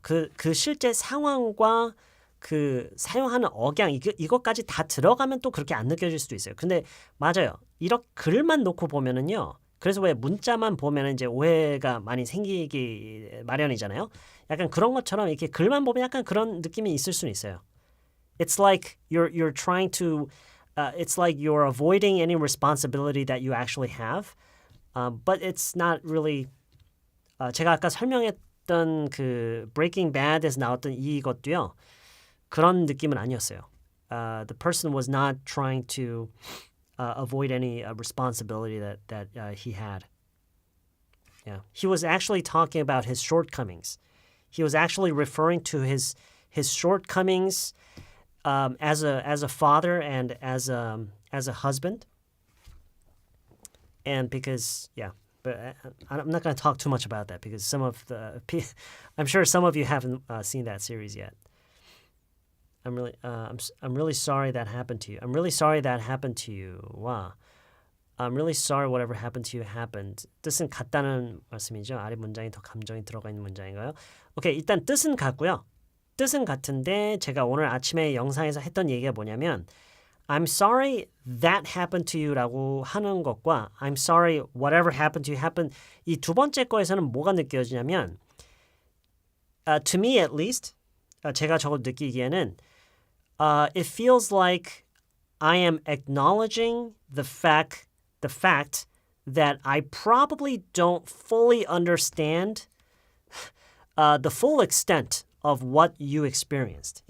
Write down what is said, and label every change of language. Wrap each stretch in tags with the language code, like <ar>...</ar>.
<ko>그 실제 상황과 그 사용하는 억양 이것까지 다 들어가면 또 그렇게 안 느껴질 수도 있어요. 근데 맞아요. 이렇게 글만 놓고 보면은요. 그래서 왜 문자만 보면은 이제 오해가 많이 생기기 마련이잖아요. 약간 그런 것처럼 이렇게 글만 보면 약간 그런 느낌이 있을 수는 있어요.</ko> <en>It's like you're trying to it's like you're avoiding any responsibility that you actually have. But it's not really</en> <ko>제가 아까 설명했던 그 Breaking Bad에서 나왔던 이것도요. 그런 느낌은 아니었어요.</ko> <en>The person was not trying to avoid any responsibility that he had. Yeah. He was actually talking about his shortcomings. He was actually referring to his shortcomings as a father and as a husband. And because, yeah, but I'm not going to talk too much about that because I'm sure some of you haven't seen that series yet. I'm really sorry that happened to you. I'm really sorry that happened to you. 와, I'm really sorry whatever happened to you happened.</en> <ko>뜻은 같다는 말씀이죠. 아래 문장이 더 감정이 들어가 있는 문장인가요? 오케이, 일단 뜻은 같고요. 뜻은 같은데 제가 오늘 아침에 영상에서 했던 얘기가 뭐냐면</ko> <en>I'm sorry that happened to you</en> <ko>라고 하는 것과</ko> <en>I'm sorry whatever happened to you happened</en> <ko>이 두 번째 거에서는 뭐가 느껴지냐면</ko> <en>to me at least</en> <ko>제가 저걸 느끼기에는</ko> <en>it feels like I am acknowledging the fact that I probably don't fully understand the full extent of what you experienced.</en>